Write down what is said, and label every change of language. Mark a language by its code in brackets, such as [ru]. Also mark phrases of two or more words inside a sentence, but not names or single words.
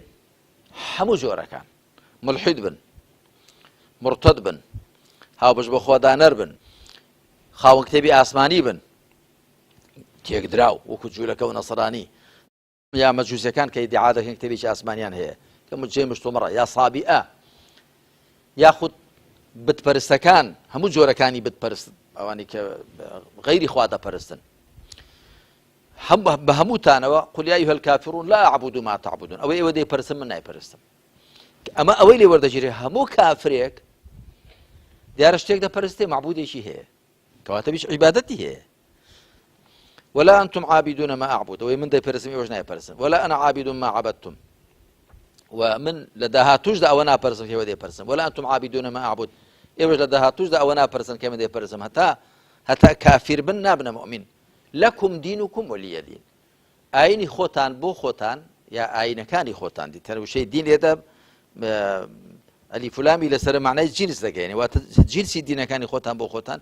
[ckb] هەموو جۆرەکان، ملحید بن، مرتد بن، هاوبەش بە خۆدانەر بن، خاوەن کتێبی ئاسمانی بن، تێکدراو وەکو جوولەکە و نەسەرانی، یا مەجووسیەکان کە ئیدعا دەکەن کتێبێکی ئاسمانیان هەیە کە مجێ مشتومڕە، یا سابیئە، یاخود بتپەرستەکان، هەموو جۆرەکانی بتپەرست، ئەوانی کە غەیری خوا دەپەرستن، بە هەمووتانەوە [ar] قل یا ئەیها الکافرون لا أعبد ما تعبدون، [ckb] ئەوەی ئێوە دەیپەرستن من نایپەرستم. ئەمە ئەوەی لێ وەردەگیرێت هەموو کافرێک دیارە شتێک دەپەرستێ معبودێکی هەیە کەواتە بیش عیبادەتی هەیە. [ar] ولا أنتم عابدون ما أعبد، [ckb] ئەوەی من دەیپەرستم ئێوەش نایپەرستن. [ar] ولا أنا عابد ما عبدتم، [ckb] ومن لە داهاتووشدا ئەوە ناپەرستم کە ئێوە دەیپەرستن. [ar] ولا أنتم عابدون ما أعبد، [ckb] ئێوەش لە داهاتووشدا ئەوە ناپەرستن کە من دەیپەرستم. هەتا کافر بن نابنە مؤمن. [ar] لەکم دینوکم وەلیە دین، [ckb] ئاینی خۆتان بۆ خۆتان یا ئاینەکانی خۆتان دی. تەنوشەی دین لێدە ئەلیف و لامی لەسەر معنای جنس دەگەێنێ، واتە جنسی دینەکانی خۆتان بۆ خۆتان.